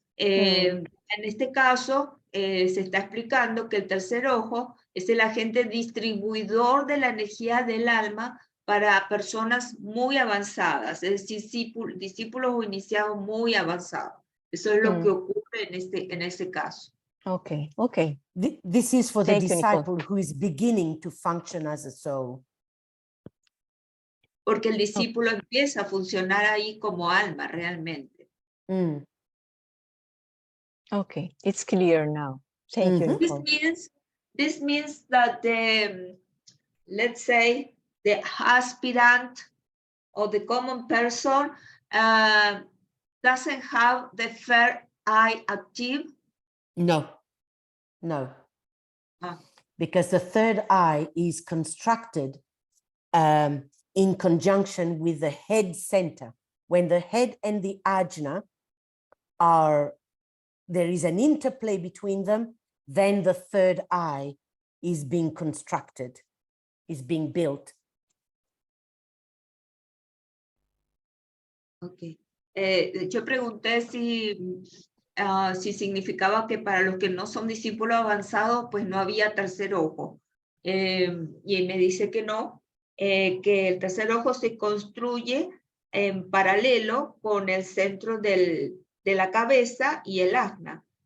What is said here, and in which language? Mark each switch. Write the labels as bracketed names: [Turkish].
[Spanish] En este caso, se está explicando que el tercer ojo es el agente distribuidor de la energía del alma para personas muy avanzadas, es decir, discípulos o iniciados muy avanzados. Eso es lo que ocurre en este caso. [English] Okay. This is for the Thank you, Nicole. disciple who is beginning to function as a soul. [Spanish] Porque el discípulo empieza a funcionar ahí como alma realmente. Mm. [English] Okay, it's clear now. Thank you, Nicole. This means that let's say the aspirant or the common person doesn't have the third eye active. No. Because the third eye is constructed in conjunction with the head center. When the head and the ajna there is an interplay between them, then the third eye is being constructed, is being built. Okay. [Spanish] Yo pregunté si significaba que para los que no son discípulos avanzados, pues no había tercer ojo. Y me dice que no, que el tercer ojo se construye en paralelo con el centro de la cabeza y el ajna.